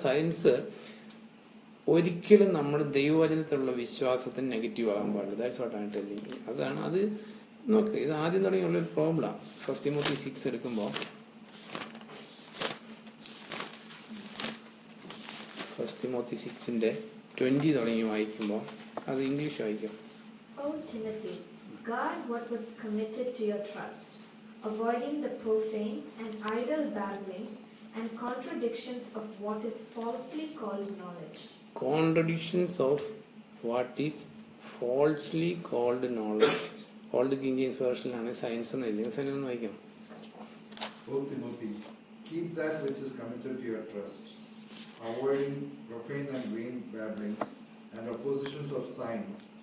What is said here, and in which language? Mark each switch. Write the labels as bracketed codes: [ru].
[ml] Science ഒരിക്കലും നമ്മുടെ ദൈവവചനത്തിലുള്ള വിശ്വാസത്തിന് നെഗറ്റീവ് ആകാൻ പാടില്ല. [en] That's what I am telling. [ml] അതാണ് അത്. നോക്ക്, ഇത് ആദ്യം തുടങ്ങിയുള്ളൊരു പ്രോബ്ലമാണ്. 1 തിമോത്തി 6 എടുക്കുമ്പോൾ 1 തിമോത്തി 6:20 തുടങ്ങി വായിക്കുമ്പോൾ അത് ഇംഗ്ലീഷ് വായിക്കും. [en] O Timothy, guard what was committed to your trust, avoiding the profane and idle babblings and contradictions of what is falsely called knowledge. Contradictions of what is falsely called knowledge. [ml] Old king James വേർഷനിലാണ് science എന്ന് എഴുതിയത്. Science ഒന്ന് വായിക്കാം. [en] O Timothy, keep that which is committed to your trust, avoiding profane and vain babblings and oppositions of science,